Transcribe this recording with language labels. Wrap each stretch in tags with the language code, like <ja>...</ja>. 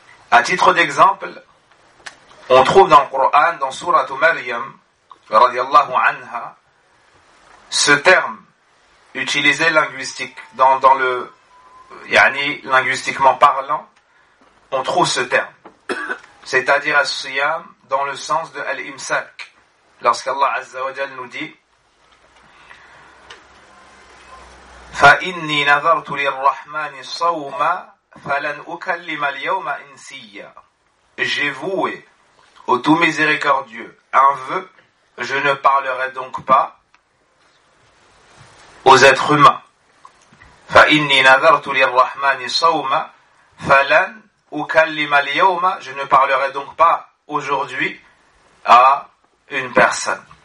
<fr>À titre d'exemple, on trouve dans le Coran, dans Surat Maryam, radiallahu anha, ce terme utilisé linguistiquement parlant, on trouve ce terme. C'est-à-dire As-Siyam dans le sens de Al-Imsak. Lorsqu'Allah Azza wa Jal nous dit</fr> <ar>فَإِنِّي نَذَرْتُ لِلرَّحْمَنِ صَوْمًا فَلَنْ أُكَلِّمَ الْيَوْمَ إِنْسِيًّا.</ar> <fr>J'ai voué au tout miséricordieux un vœu, je ne parlerai donc pas aux êtres humains.</fr> <ar>فَإِنِّي نَذَرْتُ لِلْرَحْمَنِ صَوْمًا فَلَنْ أُكَلِّمَ الْيَوْمَ.</ar> <fr>Je ne parlerai donc pas aujourd'hui à une personne.</fr>